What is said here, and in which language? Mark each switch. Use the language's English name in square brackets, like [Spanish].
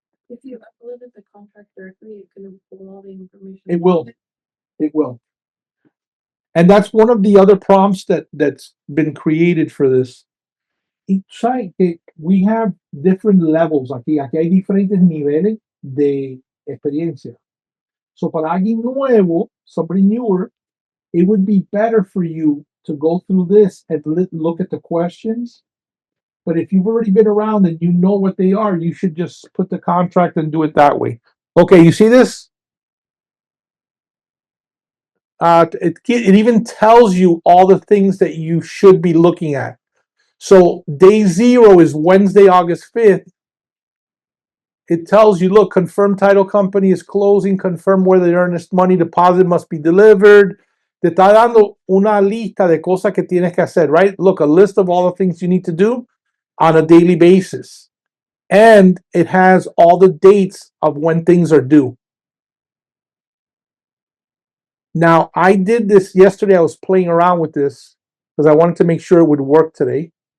[English] If you uploaded the contract directly, it could have pulled all the information. It will. It will. And that's one of the other prompts that's been created for this. [Spanish] Y sabe que [English] we have different levels aquí. [Spanish] Aquí hay diferentes niveles de experiencia. [English] So [Spanish] para alguien nuevo, [English] somebody newer, it would be better for you to go through this and look at the questions. But if you've already been around and you know what they are, you should just put the contract and do it that way. Okay, you see this? It even tells you all the things that you should be looking at. So day 0 is Wednesday, August 5th. It tells you, look, confirm title company is closing, confirm where the earnest money deposit must be delivered. [Spanish] Te está dando una lista de cosas que tienes que hacer, right? [English] Look, a list of all the things you need to do on a daily basis. And it has all the dates of when things are due. Now, I did this yesterday. I was playing around with this because I wanted to make sure it would work today.